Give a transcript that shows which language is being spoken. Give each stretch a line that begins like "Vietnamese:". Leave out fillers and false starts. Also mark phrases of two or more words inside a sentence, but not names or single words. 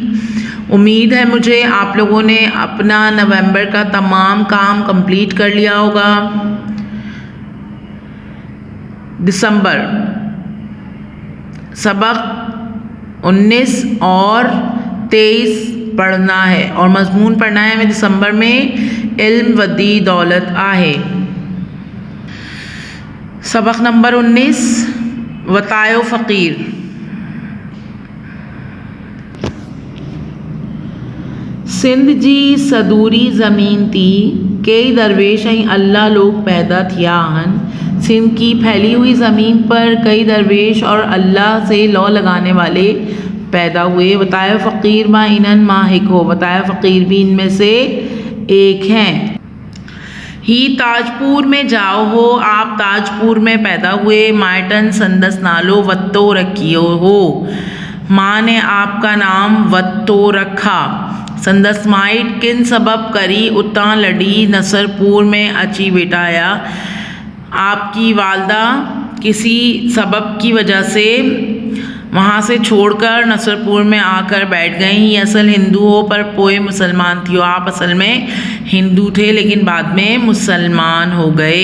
Urdu: امید ہے مجھے آپ لوگوں نے اپنا نومبر کا تمام کام کمپلیٹ کر لیا ہوگا. دسمبر سبق 19 اور 23 پڑھنا ہے اور مضمون پڑھنا ہے ہمیں دسمبر میں
Sindhi: इल्म वदी दौलत आहे।
Urdu: سبق نمبر 19 وتایو فقیر.
Sindhi: सिंध जी सदूरी ज़मीन थी, कई दरवेश ऐं अल्लाह लोग पैदा थिया आहिनि।
Urdu: سندھ کی پھیلی ہوئی زمین پر کئی درویش اور اللہ سے لو لگانے والے پیدا ہوئے. بتایا فقیر بھی ان میں سے ایک ہیں.
Sindhi: ही ताजपुर में जाओ हो,
Urdu: آپ تاجپور میں پیدا ہوئے.
Sindhi: माइटन संदस नालो वत्तो रखियो हो,
Urdu: ماں نے آپ کا نام وتو رکھا.
Sindhi: संदस माइट किन सबब करी उतां लड़ी नसरपुर में अची बेटाया।
Urdu: آپ کی والدہ کسی سبب کی وجہ سے وہاں سے چھوڑ کر نصرپور میں آ کر بیٹھ گئی.
Sindhi: ही असल हिंदू हो पर पोए मुसलमान थी हो,
Urdu: آپ اصل میں ہندو تھے لیکن بعد میں مسلمان ہو گئے.